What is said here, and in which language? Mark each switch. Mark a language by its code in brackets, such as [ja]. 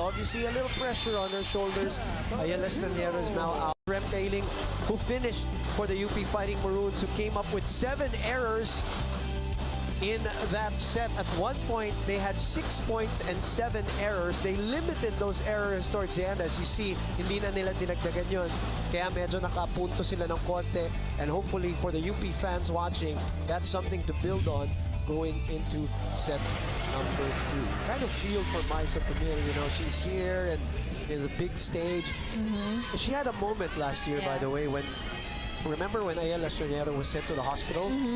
[en] Obviously, a little pressure on her shoulders. Ayala Estraniero is now out. Rem Kailing, who finished for the UP Fighting Maroons, who came up with 7 errors in that set. At one point, they had 6 points and 7 errors. They limited those errors towards the end. As you see, [tl] hindi na nila dinagdagan yun. Kaya medyo nakapunto sila ng konti. [en] And hopefully for the UP fans watching, that's something to build on going into set number 2. Kind of feel for Maisa Tamil, you know, she's here and in the big stage. She had a moment last year, by Yeah. the way, when remember when Ayala Estraniero was sent to the hospital?